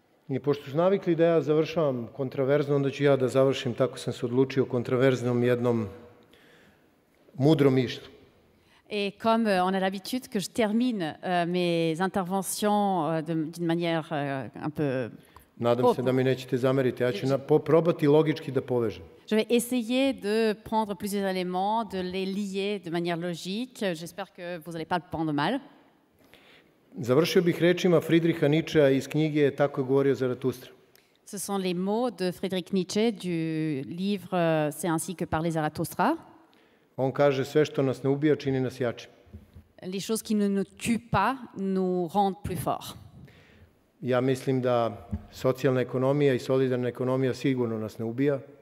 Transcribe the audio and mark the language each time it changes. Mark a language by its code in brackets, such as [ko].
[sr] I pošto su navikli da ja završavam kontraverzno, onda ću ja da završim, tako sam se odlučio, kontraverznom jednom mudro mišlju. [fr] Et comme on a l'habitude que je termine mes interventions d'une manière un peu... [sr] Nadam se da mi nećete zameriti. Ja ću probati logički da povežem. [fr] Je vais essayer de prendre plusieurs éléments, de les lier de manière logique. J'espère que vous n'allez pas le prendre mal. [sr] Završio bih rečima Friedricha Nietzschea iz knjige Tako je govorio Zaratustra. [fr] Ce sont les mots de Friedrich Nietzsche du livre C'est ainsi que parlait Zarathustra. [sr] On kaže sve što nas ne ubija čini nas jačim. [fr] Les choses qui ne nous tuent pas nous rendent plus forts. [sr] Ja mislim da socijalna ekonomija i solidarna ekonomija sigurno nas ne ubija.